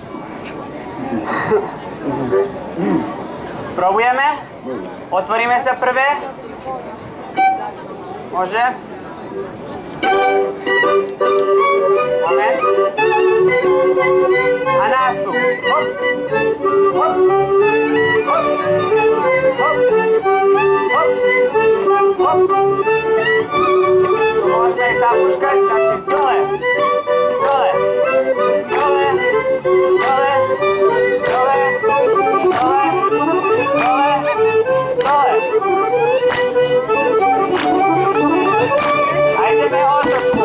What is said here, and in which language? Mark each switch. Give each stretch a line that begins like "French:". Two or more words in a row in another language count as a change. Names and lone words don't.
Slovak: Probujeme? Otvoríme sa prvé. Môže? Moment. A nástup. Hop. Hop. Hop. Hop. Hop. Hop. Tu môžeme aj zapuškať, stačí dole. Dole. Dole. Dole. Dole. Dole. Dole. Dole. A ideme otočku.